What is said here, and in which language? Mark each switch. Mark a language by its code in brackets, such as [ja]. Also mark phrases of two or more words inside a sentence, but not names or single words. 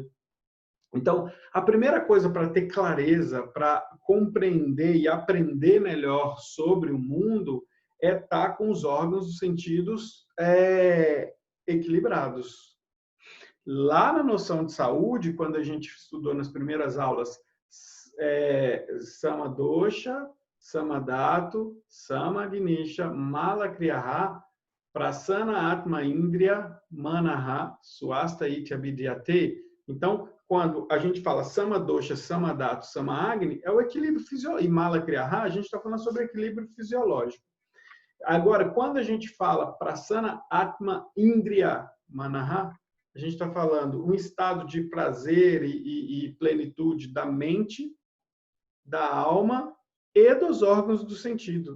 [pt] Então, a primeira coisa para ter clareza, para compreender e aprender melhor sobre o mundo, é estar com os órgãos dos sentidos equilibrados. Lá na noção de saúde, quando a gente estudou nas primeiras aulas [sa] समदोष, समधातु, समाग्निश्च, मलक्रियः, प्रसन्न आत्म इन्द्रिय, मनाः, स्वस्थ इति अभिधीयते. [pt] Então, quando a gente fala [sa] समदोष, समधातु, समाग्नि, [pt] é o equilíbrio fisiológico. E Malakriyaha, a gente está falando sobre equilíbrio fisiológico. Agora, quando a gente fala [sa] प्रसन्न आत्म इन्द्रिय, मनाः, [pt] a gente está falando um estado de prazer e plenitude da mente, da alma e dos órgãos do sentido.